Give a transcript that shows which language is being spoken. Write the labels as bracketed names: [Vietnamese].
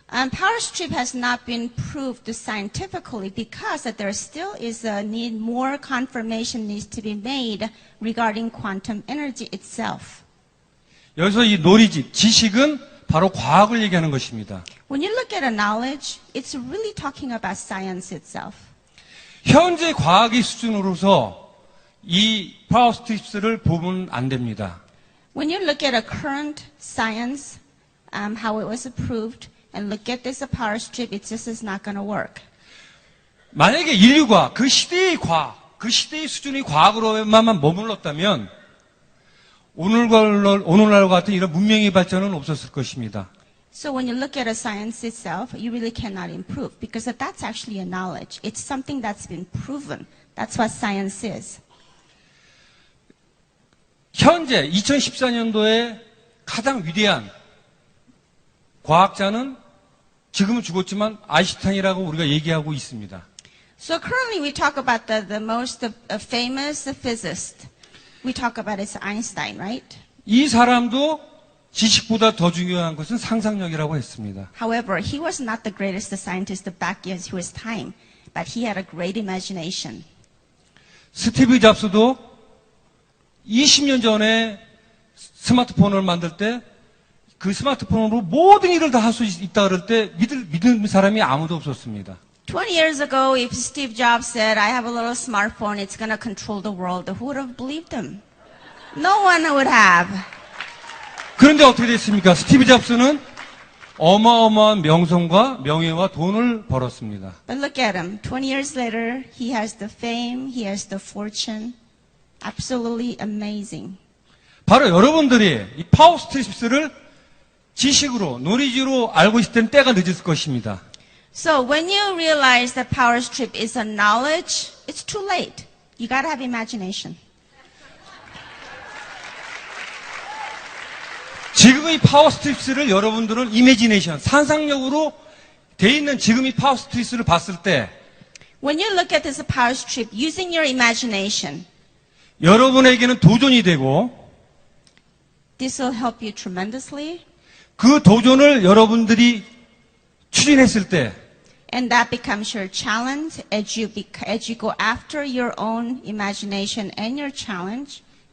[English] Power strip has not been proved scientifically because that there still is a need, more confirmation needs to be made regarding quantum energy itself. [Korean] 여기서 이 knowledge, 지식은 바로 과학을 얘기하는 것입니다. [English] When you look at a knowledge, it's really talking about science itself. [Korean] 현재 과학의 수준으로서 이 파워 스트립스를 보면 안 됩니다. [English] When you look at a current science, how it was approved, and look at this power strip, it just is not going to work. [Korean] 만약에 인류가 그 시대의 과학, 그 시대의 수준의 과학으로만 머물렀다면 오늘날과 같은 이런 문명의 발전은 없었을 것입니다. [English] So when you look at a science itself, you really cannot improve because that's actually a knowledge. It's something that's been proven. That's what science is. [Korean] 현재 2014년도에 가장 위대한 과학자는 지금은 죽었지만 아인슈타인이라고 우리가 얘기하고 있습니다. [English] So currently we talk about the most famous physicist. We talk about is Einstein, right? [Korean] 이 사람도 지식보다 더 중요한 것은 상상력이라고 했습니다. [English] However, he was not the greatest scientist back in his time, but he had a great imagination. [Korean] 스티브 잡스도 20년 전에 스마트폰을 만들 때 그 스마트폰으로 모든 일을 다 할 수 있다 그럴 때 믿는 사람이 아무도 없었습니다. [English] 20 years ago, if Steve Jobs said, I have a little smartphone, it's going to control the world, who would have believed him? No one would have. [Korean] 그런데 어떻게 됐습니까? 스티브 잡스는 어마어마한 명성과 명예와 돈을 벌었습니다. [English] But look at him. 20 years later, he has the fame, he has the fortune. Absolutely amazing. [Korean] 바로 여러분들이 이 파워 스트립스를 지식으로, 노리지로 알고 있을 때는 때가 늦을 것입니다. [English] So when you realize that power strip is a knowledge, it's too late. You got to have imagination. [Korean] 지금 이 파워 스트립스를 여러분들은 이미지네이션, 상상력으로 돼 있는 지금 이 파워 스트립스를 봤을 때 [English] When you look at this power strip using your imagination, [Korean] 여러분에게는 도전이 되고 [English] this will help you tremendously. [Korean] 그 도전을 여러분들이 추진했을 때 [English] And that becomes your challenge as you go after your own imagination and your challenge.